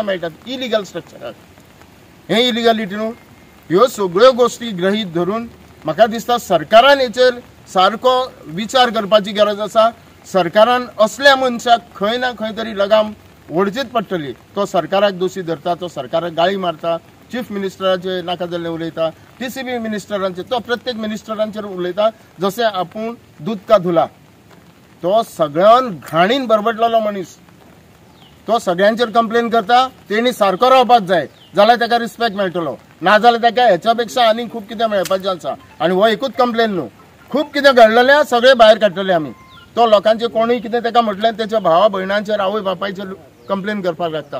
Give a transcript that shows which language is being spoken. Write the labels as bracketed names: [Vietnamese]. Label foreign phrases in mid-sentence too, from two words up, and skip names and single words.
[Konkani] मेळटात इलिगल स्ट्रक्चराक हें इलिगलिटी न्हू ह्यो सगळ्यो गोश्टी ग्रहीत धरून म्हाका दिसता सरकारान हेचेर सारको विचार करपाची गरज आसा सरकारान असल्या मनशाक खंय ना खंय तरी लगाम ओडचीच पडटली तो सरकाराक दोशी धरता तो सरकाराक गाळी मारता चीफ मिनिस्टराचे नाका जाल्लें उलयता टीसीबी मिनिस्टरांचेर तो प्रत्येक मिनिस्टरांचेर उलयता जशें आपूण [Hindi] दूध का धुला [Konkani] तो सगळ्यान घाणीन बरबटलेलो मनीस तो सगळ्यांचेर कंप्लेन करता, तेणी सारको रावपाक जाय जाल्यार ताका रिस्पेक्ट मेळटलो, नाजाल्यार ताका हेच्या पेक्षा आनी खूब कितें मेळपाचें आसा. आनी हो एकूच कंप्लेन न्हू, खूब कितें घडलेलें सगळे भायर काडटले आमी. तो लोकांचे कोणूय कितें ताका म्हटलें तेच्या भावा भयणांचेर आवय बापायचेर कंप्लेन करपाक लागता.